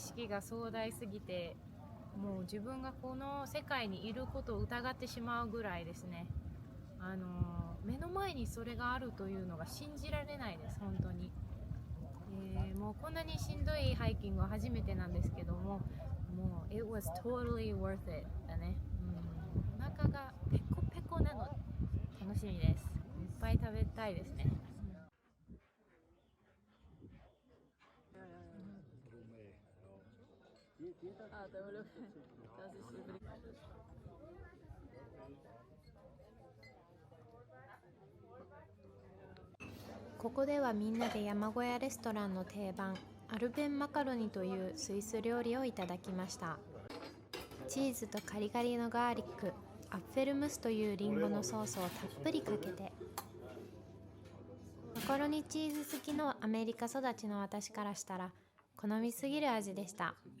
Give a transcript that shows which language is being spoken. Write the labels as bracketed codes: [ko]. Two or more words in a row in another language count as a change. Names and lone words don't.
[ja] 色が壮大すぎて、もう自分がこの世界にいることを疑ってしまうぐらいですね。目の前にそれがあるというのが信じられないです、本当に。もうこんなにしんどいハイキングは初めてなんですけども、もう [en] It was totally worth it [ja] だね。お腹がペコペコなので楽しみです。いっぱい食べたいですね。 [de] Ah, [es] te vuelvo. [de] Das ist übrig. [ja] ここではみんなで山小屋レストランの定番アルベンマカロニというスイス料理をいただきました。チーズとカリカリのガーリック、アッフェルムスというリンゴのソースをたっぷりかけて、マカロニチーズ好きのアメリカ育ちの私からしたら好みすぎる味でした。